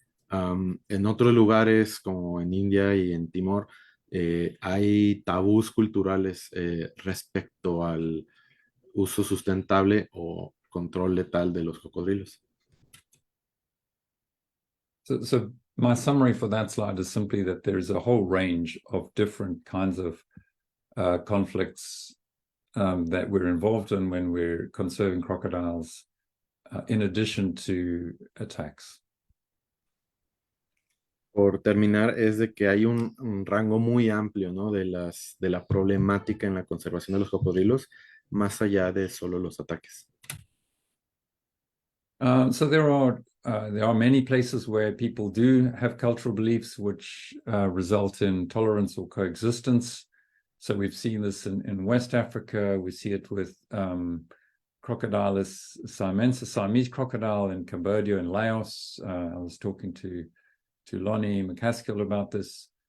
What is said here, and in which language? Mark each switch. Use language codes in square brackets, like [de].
[es] En otros lugares como en India y en Timor hay tabús culturales respecto al uso sustentable o control letal de los cocodrilos. [en] So my summary for that slide is simply that there's a whole range of different kinds of conflicts that we're involved in when we're conserving crocodiles, in addition to attacks. [es] Por terminar, es de que hay un rango muy amplio, ¿no? de la problemática en la conservación de los cocodrilos, más allá de solo los ataques. [en] So there are many places where people do have cultural beliefs which result in tolerance or coexistence. So we've seen this in West Africa. We see it with Crocodilus siamensis, Siamese crocodile in Cambodia and Laos. I was talking to Lonnie McCaskill about this.